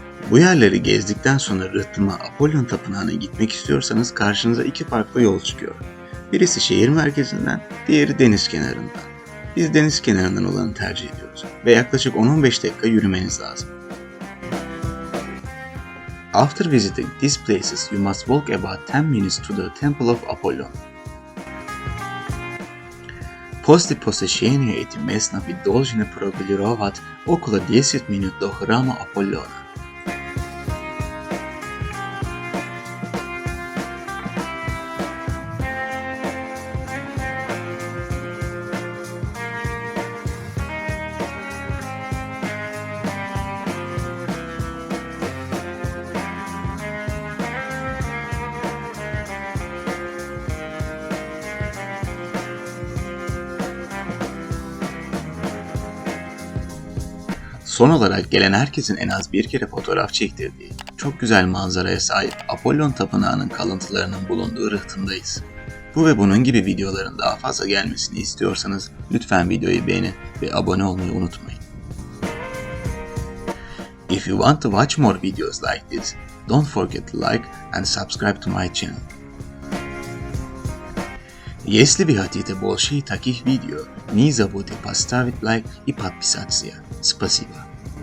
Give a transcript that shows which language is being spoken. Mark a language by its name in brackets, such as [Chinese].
[Turkish] Bu yerleri gezdikten sonra rıhtıma Apollon Tapınağı'na gitmek istiyorsanız karşınıza iki farklı yol çıkıyor. Birisi şehir merkezinden, diğeri deniz kenarından. Biz deniz kenarından olanı tercih ediyoruz ve yaklaşık 10-15 dakika yürümeniz lazım. [English] After visiting these places, you must walk about 10 minutes to the Temple of Apollon. [Russian] После посещения этим местом вы должны прогулировать около 10 минут до храма Аполлона. [Turkish] Son olarak gelen herkesin en az bir kere fotoğraf çektirdiği, çok güzel manzaraya sahip Apollon Tapınağı'nın kalıntılarının bulunduğu rıhtımdayız. Bu ve bunun gibi videoların daha fazla gelmesini istiyorsanız lütfen videoyu beğenin ve abone olmayı unutmayın. [English] If you want to watch more videos like this, don't forget to like and subscribe to my channel. [Russian] Если вы хотите больше таких видео, не забудьте поставить лайк и подписаться. Спасибо.